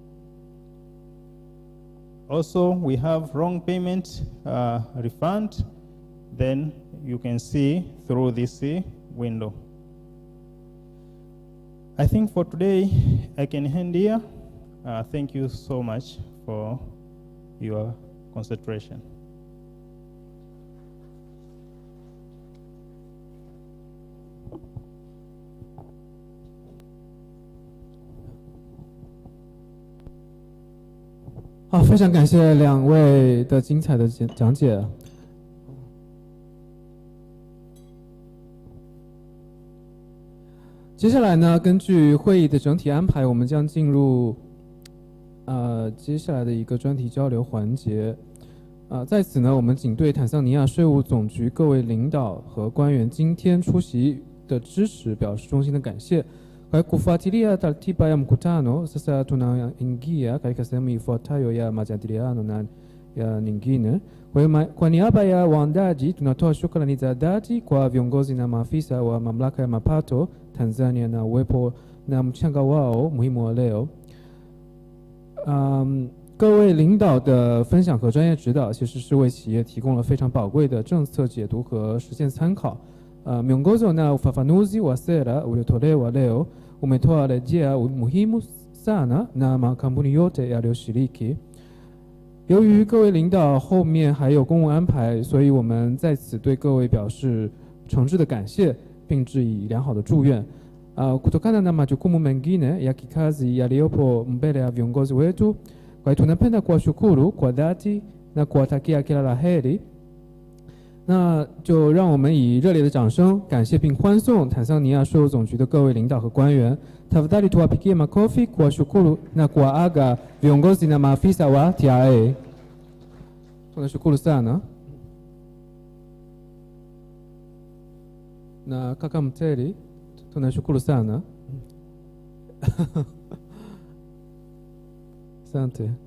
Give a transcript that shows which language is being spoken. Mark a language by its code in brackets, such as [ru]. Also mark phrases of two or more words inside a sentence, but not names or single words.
[en] Also, we have wrong payment refund. Then you can see through this window. I think for today, I can end here. Thank you so much for your concentration. [zh] 好，非常感谢两位的精彩的讲解。接下来呢，根据会议的整体安排，我们将进入接下来的一个专题交流环节。在此呢，我们仅对坦桑尼亚税务总局各位领导和官员今天出席的支持表示衷心的感谢。 [sw] Kwa kufuatilia taratiba ya mkutano, sasa tunaingia katika sehemu ifuatayo ya majadiliano na ya nyingine. Kwa niaba ya waandaji, tunatoa shukrani za dhati kwa viongozi na maafisa wa mamlaka ya mapato Tanzania na uwepo na mchango wao muhimu wa leo。 [zh] 各位领导的分享和专业指导，其实是为企业提供了非常宝贵的政策解读和实践参考。 [sw] Miongozo na ufafanuzi wa sera uliotolewa leo umetoa rejea muhimu sana na makampuni yote yaliyoshiriki。 [zh] 由于各位领导后面还有公务安排，所以我们在此对各位表示诚挚的感谢，并致以良好的祝愿。 [sw] Kutokana na majukumu mengine ya kikazi yaliyopo mbele ya viongozi wetu, kwa hiyo tunapenda kuwashukuru kwa dhati na kuwatakia kila la heri。 [zh] 那就让我们以热烈的掌声感谢并欢送坦桑尼亚税务总局的各位领导和官员。 [sw] Tafadhali tuwapigie makofi kuwashukuru na kuwaaga viongozi na maafisa wa TRA. Tunashukuru sana. Na kaka Mteri, tunashukuru sana. Asante.